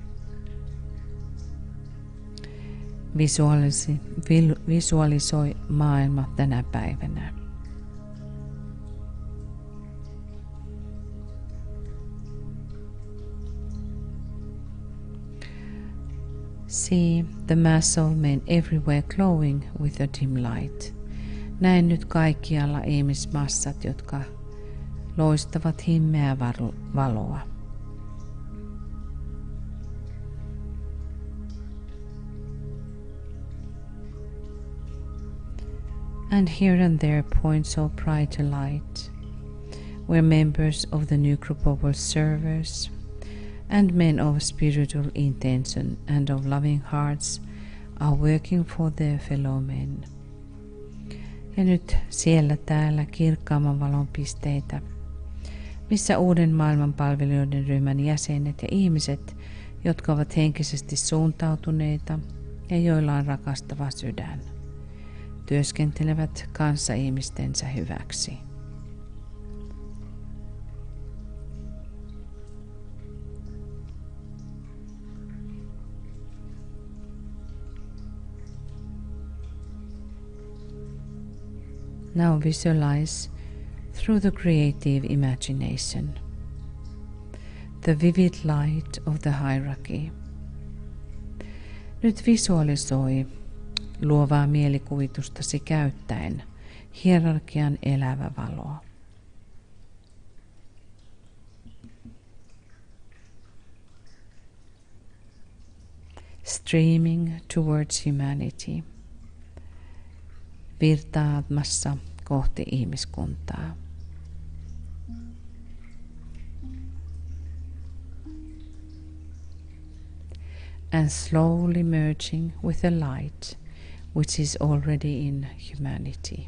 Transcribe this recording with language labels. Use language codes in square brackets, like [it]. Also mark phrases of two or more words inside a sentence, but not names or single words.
[fi] Visualisoi maailma tänä päivänä. [en] See the mass of men everywhere glowing with a dim light. [fi] Näen nyt kaikkialla ihmismassat, jotka loistavat himmeää valoa. [en] And here and there points of brighter light, where members of the new group of world servers and men of spiritual intention and of loving hearts are working for their fellow men. [fi] Ja nyt siellä täällä kirkkaamman valon pisteitä, missä uuden maailman palvelijoiden ryhmän jäsenet ja ihmiset, jotka ovat henkisesti suuntautuneita ja joilla on rakastava sydän, työskentelevät kanssaihmistensä hyväksi. [en] Now visualize through the creative imagination the vivid light of the hierarchy. [fi] Nyt visualisoi luovaa mielikuvitustasi käyttäen hierarkian elävä valo. [en] Streaming towards humanity. [fi] Virtaamassa kohti ihmiskuntaa. [en] And slowly merging with the light which is already in humanity.